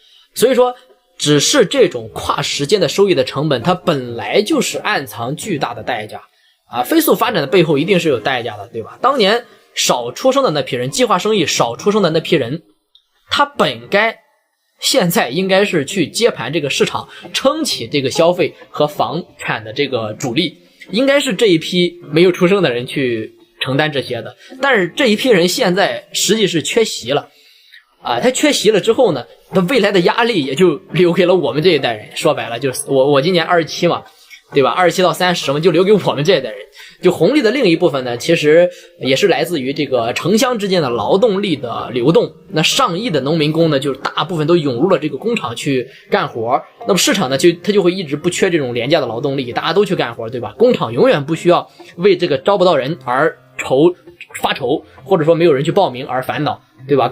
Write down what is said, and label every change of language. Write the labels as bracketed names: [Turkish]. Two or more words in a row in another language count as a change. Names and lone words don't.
[Chinese] 所以說只是這種跨時間的收益的成本，它本來就是暗藏巨大的代價啊！飛速發展的背後一定是有代價的，对吧？當年少出生的那批人，計劃生育少出生的那批人，他本該現在應該是去接盤這個市場，撐起這個消費和房產的這個主力，應該是這一批沒有出生的人去承擔這些的。但是這一批人现在實際是缺席了啊，他缺席了之後呢，他未來的壓力也就留給了我們這一代人。說白了就是我今年27嘛，對吧？27到30嘛，就留給我們這一代人。就红利的另一部分呢，其實也是来自於這個城鄉之間的勞動力的流動。那上億的農民工呢，就是大部分都湧入了這個工廠去幹活。那麼市場呢，它就會一直不缺這種廉價的勞動力，大家都去幹活，對吧？工廠永遠不需要為這個招不到人而發愁，或者說沒有人去報名而煩惱，對吧？